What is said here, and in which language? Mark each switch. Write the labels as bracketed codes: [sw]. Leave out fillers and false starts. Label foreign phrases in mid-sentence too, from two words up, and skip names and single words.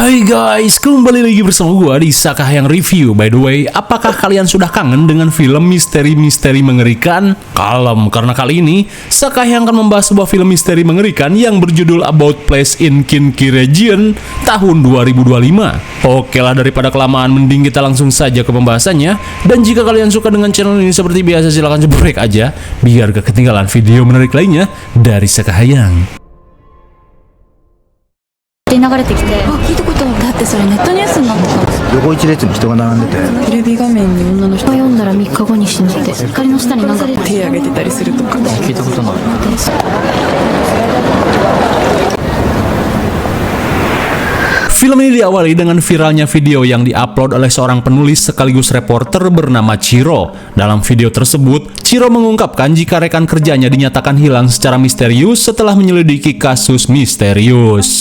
[id] Guys, kembali lagi bersama gua di Sakahayang Review. [en] By the way, [id] apakah kalian sudah kangen dengan film misteri-misteri mengerikan? Kalem, karena kali ini Sakahayang akan membahas sebuah film misteri mengerikan yang berjudul About Place in Kinki Region tahun 2025. Oke lah, daripada kelamaan mending kita langsung saja ke pembahasannya. Dan jika kalian suka dengan channel ini seperti biasa, silahkan jebrek aja biar gak ketinggalan video menarik lainnya dari Sakahayang. [ja] 流れてきて、あ、聞いたことある。だってそれネットニュースになってたんですよ。横一列に人が並んでて、テレビ画面に女の人が読んだら3日後に死ぬって、光の下になんか手上げてたりするとか聞いたことない。 [id] Film ini diawali dengan viralnya video yang diupload oleh seorang penulis sekaligus reporter bernama Chiro. Dalam video tersebut, Chiro mengungkapkan jika rekan kerjanya dinyatakan hilang secara misterius setelah menyelidiki kasus misterius.